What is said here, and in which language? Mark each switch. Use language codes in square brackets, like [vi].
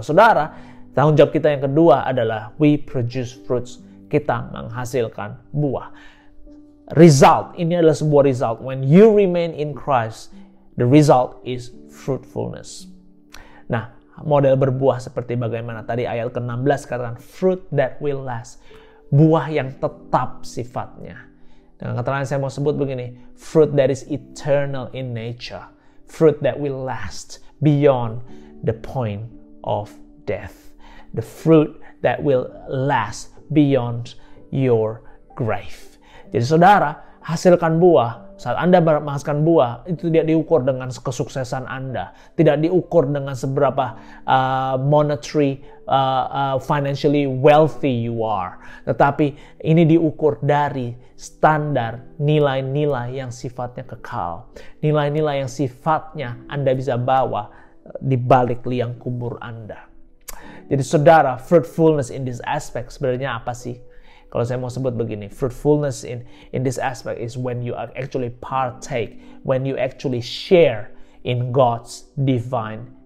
[id] Nah saudara, tanggung jawab kita yang kedua adalah [en] we produce fruits. [id] Kita menghasilkan buah. Result, ini adalah sebuah result. [en] When you remain in Christ, the result is fruitfulness. [id] Nah, model berbuah seperti bagaimana? Tadi ayat ke-16 katakan [en] fruit that will last. [id] Buah yang tetap sifatnya. Dengan kata lain saya mau sebut begini, [en] fruit that is eternal in nature. Fruit that will last beyond the point of death. The fruit that will last beyond your grave. [id] Jadi saudara, hasilkan buah. Saat Anda menghasilkan buah, itu tidak diukur dengan kesuksesan Anda. Tidak diukur dengan seberapa [en] monetary, financially wealthy you are. [id] Tetapi ini diukur dari standar nilai-nilai yang sifatnya kekal. Nilai-nilai yang sifatnya Anda bisa bawa di balik liang kubur Anda. Jadi saudara, [en] fruitfulness in this aspect [id] sebenarnya apa sih? Kalau saya mau sebut begini, [en] fruitfulness in this aspect is when you actually partake, when you actually share in God's divine